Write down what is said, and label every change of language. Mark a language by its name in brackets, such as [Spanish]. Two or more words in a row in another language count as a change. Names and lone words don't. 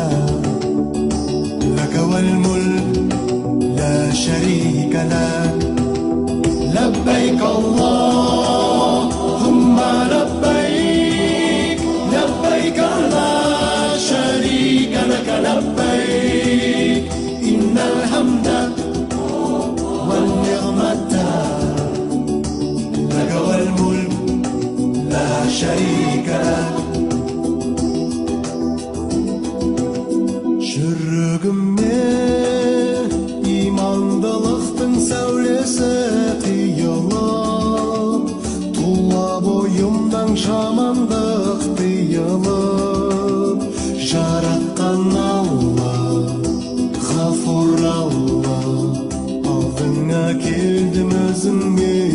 [Arabic] لك والملك لا شريك لك لبيك اللهم لبيك لبيك لا شريك لك لبيك إن الحمد والنعمة لك والملك لا شريك لك [Kazakh] жүрегіме имандылықтың сәулесі құйылып тұла бойымнан жамандық тыйылып жаратқан Алла ғафур Алла алдыңа келдім өзіңе